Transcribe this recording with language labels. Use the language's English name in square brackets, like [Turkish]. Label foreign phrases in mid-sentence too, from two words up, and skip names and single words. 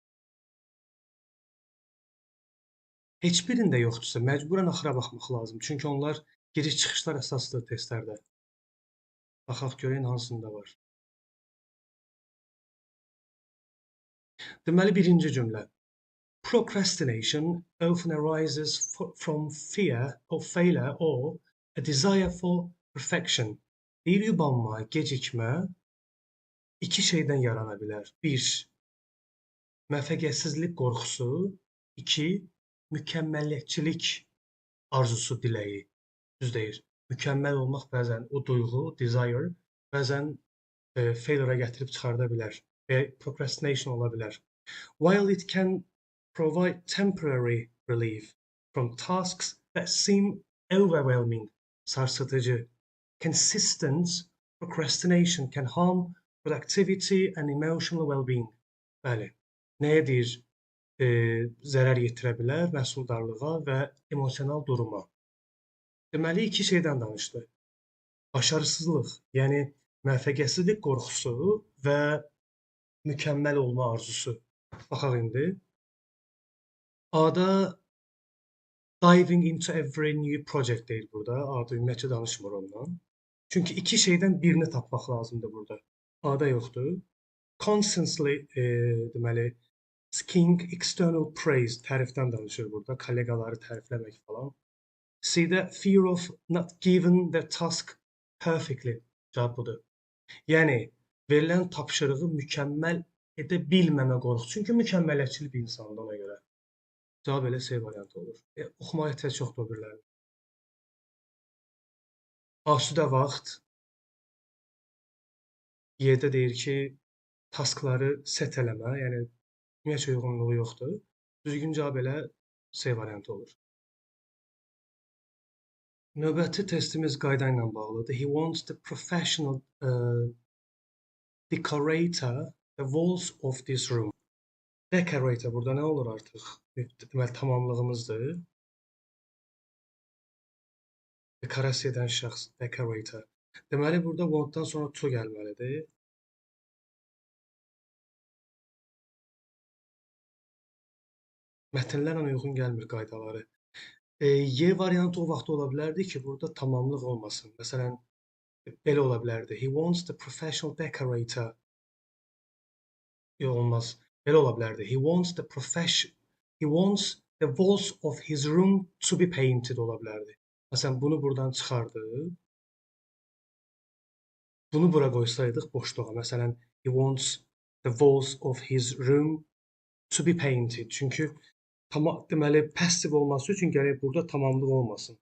[Azerbaijani] Heç birində yoxdursa, məcburən axıra baxmaq lazım. Çünki onlar giriş-çıxışlar əsaslıdır testlərdə. Baxaq görək hansında var. Deməli, birinci cümlə. [English] Procrastination often arises from fear of failure or a desire for perfection. [Azerbaijani] Deyir, yubanma, gecikmə iki şeydən yarana bilər. 1. Müvəffəqiyyətsizlik qorxusu. 2. Mükəmməlliyətçilik arzusu, diləyi. Düz deyir. Mükəmməl olmaq bəzən o duyğu, desire, bəzən failure-a gətirib çıxarda bilər və procrastination ola bilər. [English] While it can provide temporary relief from tasks that seem overwhelming, sarsıtıcı, consistent procrastination can harm productivity and emotional well-being. [Azerbaijani] Bəli. Nəyə deyir? Zərər yetirə bilər məhsuldarlığa və emosional duruma. Deməli, iki şeydən danışdı. Başarısızlıq, yəni müvəffəqiyyətsizlik qorxusu və mükəmməl olma arzusu. Baxaq indi. A-da [English] diving into every new project [Azerbaijani] deyir burada. A-da ümumiyyətlə danışmır ondan. Çünki iki şeydən birini tapmaq lazımdır burada. A-da yoxdur. Constantly, deməli, [English] seeking external praise, [Azerbaijani] tərifdən danışır burada. Kollegaları tərifləmək falan. C-də [English] fear of not given the task perfectly. [Azerbaijani] Cavab budur. Yəni, verilən tapşırığı mükəmməl edə bilməmə qorxusu. Çünki mükəmməliyətçil bir insandır ona görə. Cavab elə C variantı olur. Oxumağa ehtiyac yoxdur o birilərini. Asudə vaxt. Y-də deyir ki, taskları set eləmə, yəni ümumiyyətlə uyğunluğu yoxdur. Düzgün cavab elə C variantı olur. Növbəti testimiz qayda ilə bağlıdır. [English] He wants the professional decorator the walls of this room. [Azerbaijani] Decorator burada nə olur artıq? Deməli, tamamlığımızdır. Dekorasiya edən şəxs, decorator. Deməli, burada want-dan sonra to gəlməlidir. Mətnlərlə uyğun gəlmir qaydaları. Y variantı o vaxt ola bilərdi ki, burada tamamlıq olmasın. Məsələn, belə ola bilərdi. [English] He wants the professional decorator. [Azerbaijani] Yox, olmaz. Belə ola bilərdi. [English] He wants the walls of his room to be painted [Azerbaijani] ola bilərdi. Məsələn, bunu buradan çıxardı. Bunu bura qoysaydıq boşluğa. Məsələn, [English] he wants the walls of his room to be painted. [Azerbaijani] Çünki deməli, passiv olması üçün gərək burada tamamlıq olmasın.